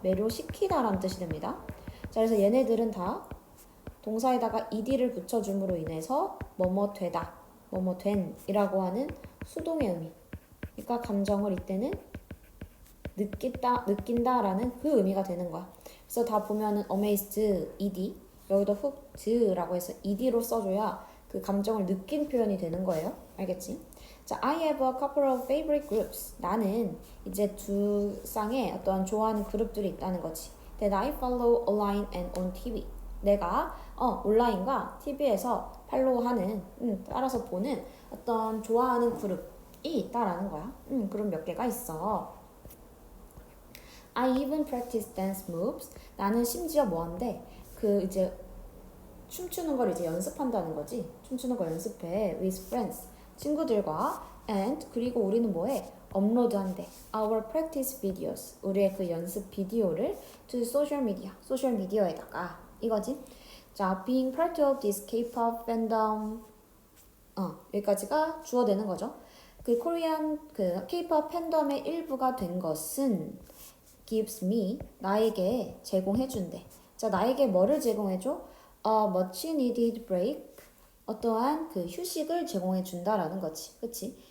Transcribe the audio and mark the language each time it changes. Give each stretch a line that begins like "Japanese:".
Korean: 매료시키다라는 뜻이 됩니다. 자, 그래서 얘네들은 다 동사에다가 ed를 붙여줌으로 인해서 뭐뭐 되다, 뭐뭐 된이라고 하는 수동의 의미. 그러니까 감정을 이때는 느낀다라는 그 의미가 되는 거야. 그래서 다 보면은 amazed, ed, 여기도 hooked라고 해서 ed로 써줘야 그 감정을 느낀 표현이 되는 거예요. 알겠지?
English: 자, I have a couple of favorite groups.
Korean: 나는 이제 두 쌍의 어떤 좋아하는 그룹들이 있다는 거지.
English: That I follow online and on TV.
Korean: 내가 온라인과 TV에서 팔로우하는, 따라서 보는 어떤 좋아하는 그룹이 있다라는 거야. 그룹 몇 개가 있어.
English: I even practice dance moves.
Korean: 나는 심지어 뭐한데 그 이제 춤추는 걸 이제 연습한다는 거지. 춤추는 거 연습해.
English: with friends.
Korean: 친구들과 and 그리고 우리는 뭐해? 업로드한대.
English: Our practice videos.
Korean: 우리의 그 연습 비디오를
English: to social media.
Korean: 소셜 미디어에다가 이거지.
English: 자, being part of this K-pop fandom.
Korean: 여기까지가 주어되는 거죠. 그 코리안 그 K-pop 팬덤의 일부가 된 것은
English: gives me
Korean: 나에게 제공해준대. 자, 나에게 뭐를 제공해줘?
English: A much needed break.
Korean: 어떠한 그 휴식을 제공해준다라는 거지. 그치?